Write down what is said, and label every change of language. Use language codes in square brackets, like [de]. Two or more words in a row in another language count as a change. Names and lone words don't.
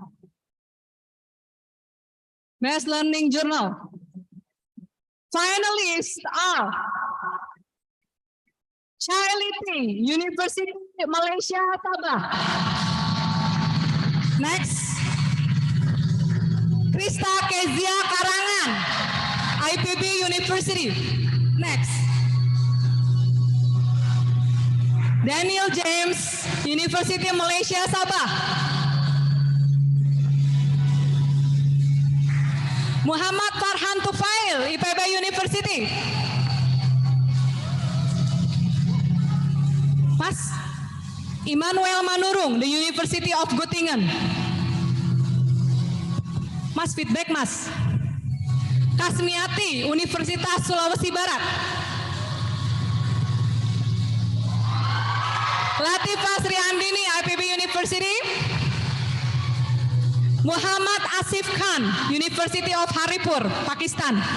[en] Best learning journal. Finalists are Charity, University Malaysia Sabah. Next, Krista Kezia Karangan, IPB University. Next, Daniel James, University Malaysia Sabah. Muhammad Farhan Tufail, IPB University. Mas Immanuel Manurung, the University of Göttingen. [id] Mas feedback Mas. [en] Kasmiati, Universitas Sulawesi Barat. Latifah Sriandini, IPB University. Muhammad Asif Khan, University of Haripur, Pakistan.